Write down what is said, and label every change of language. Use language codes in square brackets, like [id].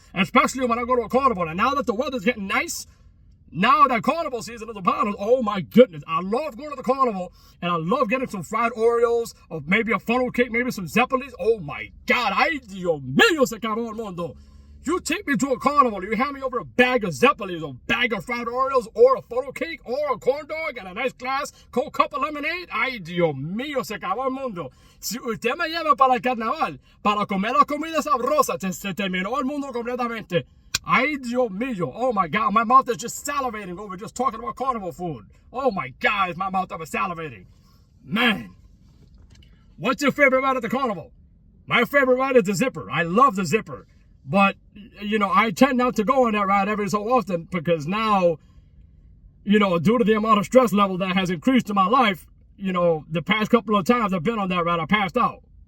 [en] Especially when I go to a carnival. And now that the weather's getting nice, now that carnival season is upon us, oh my goodness, I love going to the carnival, and I love getting some fried Oreos, or maybe a funnel cake, maybe some Zeppelins. Oh my God, [es] ay Dios mío, se acabó el mundo. [en] You take me to a carnival, you hand me over a bag of Zeppelins, a bag of fried Oreos, or a funnel cake, or a corn dog, and a nice glass, cold cup of lemonade. [es] Ay Dios mío, se acabó el mundo. Si usted me lleva para el carnaval, para comer la comida sabrosa, se terminó el mundo completamente. Ay, Dios mío. [en] Oh, my God. My mouth is just salivating over just talking about carnival food. Oh, my God. Is my mouth ever salivating. Man. What's your favorite ride at the carnival? My favorite ride is the zipper. I love the zipper. But, you know, I tend not to go on that ride every so often because now, you know, due to the amount of stress level that has increased in my life, you know, the past couple of times I've been on that ride, I passed out.